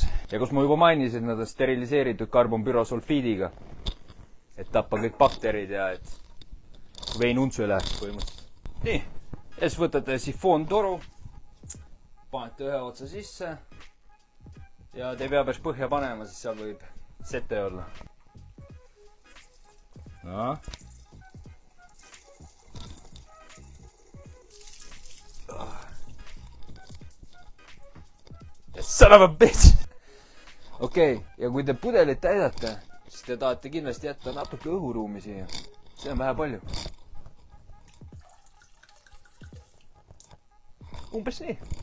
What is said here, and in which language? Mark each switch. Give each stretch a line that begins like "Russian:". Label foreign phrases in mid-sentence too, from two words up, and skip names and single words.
Estonian: Ja kus ma juba mainisin, nad on steriliseeritud karbonpürosulfiidiga. Et tappa kõik bakterid ja et vein untsu ei läheks põhimõtteliselt. Nii, ja siis võtate sifoontoru, panete ühe otsa sisse ja te ei pea päris põhja panema, siis seal võib sete olla.
English: No. Son of a bitch!
Estonian: Okei, ja kui te pudelit täidate, siis te tahate kindlasti jätta natuke õhuruumi siia. See on vähe palju. Umbes nii.